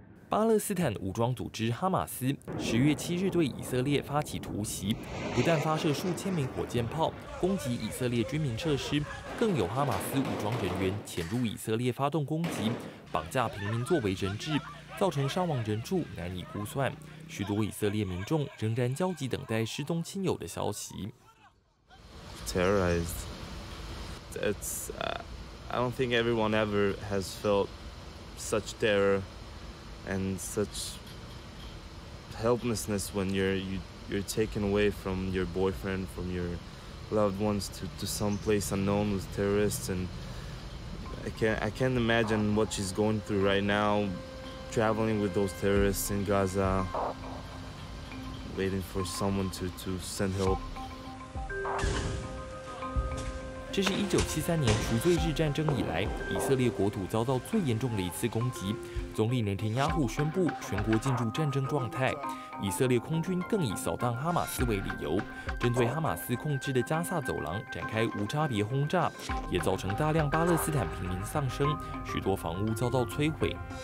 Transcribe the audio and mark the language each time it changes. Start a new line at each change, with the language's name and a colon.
Chinese: 巴勒斯坦武装组织哈马斯10月7日对以色列发起突袭，不但发射数千枚火箭炮攻击以色列军民设施，更有哈马斯武装人员潜入以色列发动攻击，绑架平民作为人质，造成伤亡人数难以估算。许多以色列民众仍然焦急等待失踪亲友的消息。
English: Terrorized. It's. I don't think everyone ever has felt such terror. And such helplessness when you're taken away from your boyfriend, from your loved ones to some place unknown with terrorists, and I can't imagine what she's going through right now, traveling with those terrorists in Gaza, waiting for someone to send help.
Chinese: 这是1973年赎罪日战争以来，以色列国土遭到最严重的一次攻击。总理内塔尼亚胡宣布全国进入战争状态。以色列空军更以扫荡哈马斯为理由，针对哈马斯控制的加萨走廊展开无差别轰炸，也造成大量巴勒斯坦平民丧生，许多房屋遭到摧毁。